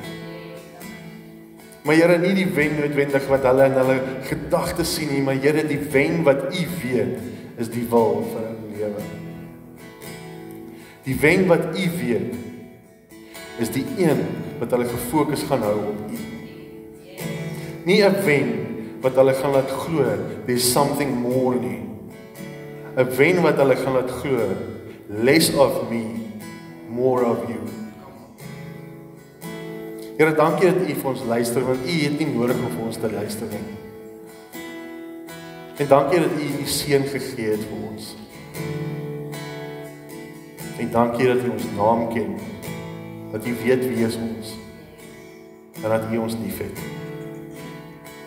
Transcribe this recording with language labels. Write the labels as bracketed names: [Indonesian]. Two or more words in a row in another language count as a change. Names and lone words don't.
[Afrikaans] Maar Here, nie die wen noodwendig wat hulle in hulle gedagtes sien nie, maar Here, die wen wat U weet, is die wil vir hulle lewe. Die wen wat U weet, is die een wat hulle gefokus gaan hou op U. Nie 'n wen wat hulle gaan laat glo, [English] there's something more nie. [Afrikaans] 'n Wen wat hulle gaan laat glo, [English] less of me, more of you. [Afrikaans] Here, dankie dat U vir ons luister, want U het nie nodig om vir ons te luister nie. En dankie dat U seun gegee het vir ons. En dankie dat U ons naam ken, dat U weet wie is ons, en dat U ons liefhet.